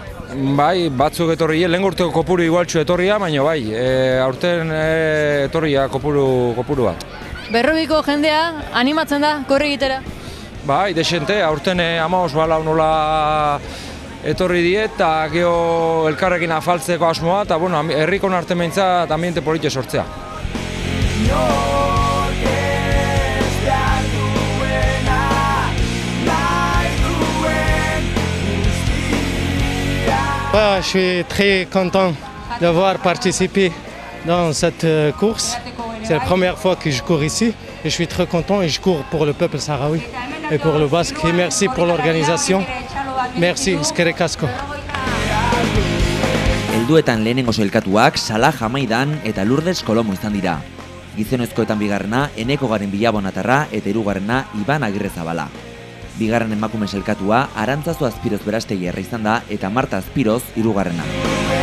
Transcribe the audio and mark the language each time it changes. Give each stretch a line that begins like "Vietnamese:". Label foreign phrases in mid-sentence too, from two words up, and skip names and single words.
Basque: Bai, batzuk etorrie, lehen urteko kopuru igualtxu etorria, baina bai, aurten etorria kopuru bat. Berrobiko jendea animatzen da, korre egitera? Bai, desente, aurten 15 bala nola etorri diet, eta geho elkarrekin afaltzeko asmoa, eta bueno, herrikon artean behintzat ambiente polite sortzea.
French: Je suis très content d'avoir participé dans cette course. C'est la première fois que je cours ici et je suis très content et je cours pour le peuple sahraoui et pour le Basque. Et merci pour l'organisation. Merci,
Basque: eskerrik asko. Helduetan lehenengo sailkatuak Salah Hamaidan eta Lourdes Kolomo izan dira. Gizonezkoetan bigarrena Eneko Garen Bilabonatarra eta hirugarrena Iban Agirrezabala. Bigarren emakume sailkatua Arantzazu Azpiroz Berastegiarra izan da eta Marta Azpiroz hirugarrena.